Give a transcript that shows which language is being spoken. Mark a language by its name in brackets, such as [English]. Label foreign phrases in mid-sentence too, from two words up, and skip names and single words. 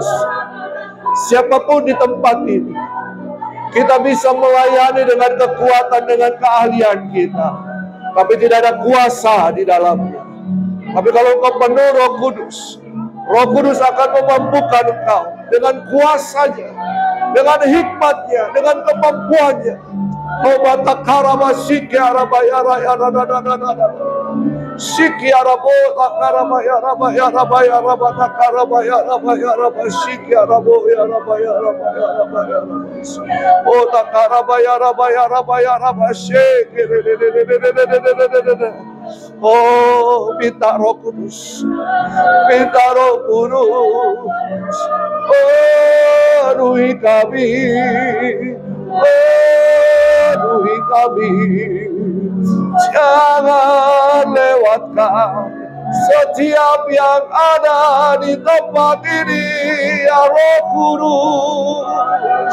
[Indonesian] Siapapun di tempat ini, kita bisa melayani dengan kekuatan, dengan keahlian kita, tapi tidak ada kuasa di dalamnya. Tapi kalau engkau penuh Roh Kudus, Roh Kudus akan memampukan engkau dengan kuasanya, dengan hikmatnya, dengan kemampuannya. Shiki arabo takaraba ya raba ya raba ya raba takaraba ya raba ya raba shiki arabo ya raba ya raba ya raba ya raba. Oh takaraba ya raba ya raba ya raba shiki. Oh minta Roh Kudus, minta Roh Kudus. Oh penuhi kami, penuhi kami. Jangan lewatkan setiap yang ada di tempat ini, ya Roh Kudus.